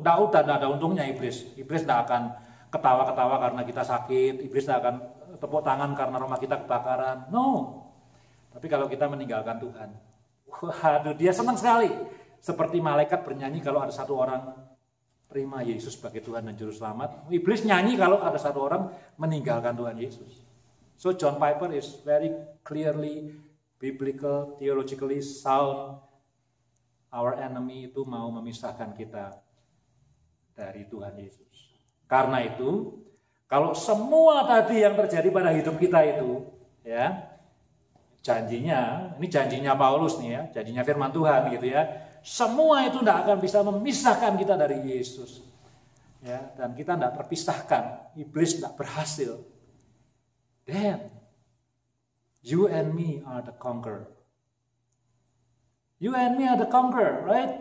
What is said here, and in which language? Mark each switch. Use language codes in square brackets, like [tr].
[id] Tidak ada untungnya iblis. Iblis tidak akan ketawa-ketawa karena kita sakit. Iblis tidak akan tepuk tangan karena rumah kita kebakaran. [en] No. [id] Tapi kalau kita meninggalkan Tuhan, waduh, dia senang sekali. Seperti malaikat bernyanyi kalau ada satu orang terima Yesus sebagai Tuhan dan Juru Selamat. Iblis nyanyi kalau ada satu orang meninggalkan Tuhan Yesus. [en] So John Piper is very clearly biblical, theologically sound. Our enemy [id] itu mau memisahkan kita dari Tuhan Yesus. Karena itu, kalau semua tadi yang terjadi pada hidup kita itu, ya, janjinya, ini janjinya Paulus nih ya, janjinya firman Tuhan gitu ya, semua itu tidak akan bisa memisahkan kita dari Yesus. Ya, dan kita tidak terpisahkan, iblis tidak berhasil. [en] Then, you and me are the conqueror. You and me are the conqueror, right?